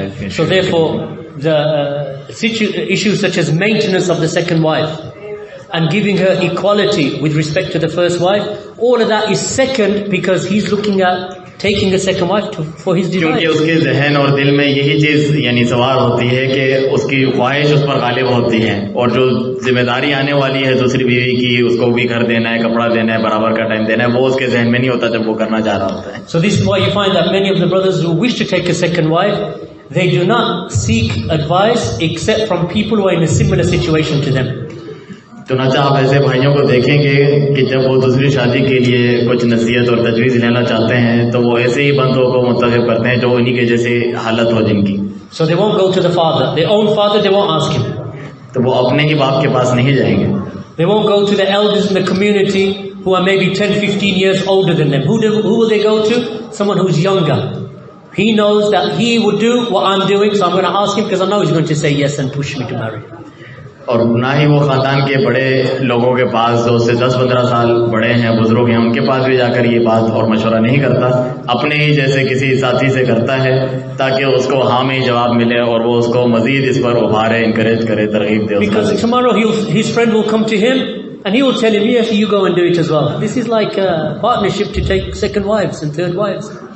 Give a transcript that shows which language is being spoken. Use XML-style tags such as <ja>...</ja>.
<en>So therefore, the issues such as maintenance of the second wife and giving her equality with respect to the first wife, all of that is second because he's looking at taking a second wife for his desire.</en> <hi>क्योंकि उसके जहन और दिल में यही चीज़ यानी सवार होती है कि उसकी ख्वाहिश उस पर गालिब होती है और जो जिम्मेदारी आने वाली है दूसरी बीवी की, उसको भी घर देना है, कपड़ा देना है, बराबर का टाइम देना है, वो उसके जहन में नहीं होता जब वो करना चाह रहा होता है.</hi> <en>So this is why you find that many of the brothers who wish to take a second wife, they do not seek advice except from people who are in a similar situation to them.</en> <hi>चुनाचा आप ऐसे भाइयों को देखेंगे कि जब वो दूसरी शादी के लिए कुछ नसीहत और तजवीज़ लेना चाहते हैं तो वो ऐसे ही बंदों को मुंतखब करते हैं जो उन्हीं के जैसे हालत हो जिनकी.</hi> <en>So they won't go to the father, their own father, they won't ask him.</en> <hi>तो वो अपने ही बाप के पास नहीं जाएंगे.</hi> <en>They won't go to the elders in the community who are maybe 10-15 years older than them. Who will they go to? Someone who's younger. He knows that he would do what I'm doing, so I'm going to ask him because I know he's going to say yes and push me to marry.</en> <hi>और ना ही वो खानदान के बड़े लोगों के पास जो उससे 10-15 साल बड़े हैं, बुजुर्ग हैं, उनके पास भी जाकर ये बात और मशवरा नहीं करता, अपने ही जैसे किसी साथी से करता है ताकि उसको हाँ में ही जवाब मिले और वो उसको मजीद इस पर उभारे, इंकरेज करे, तरगीब दे.</hi> <en>Because tomorrow his friend will come to him and he will tell him, yes, you go and do it as well. This is like a partnership to take second wives and third wives.</en>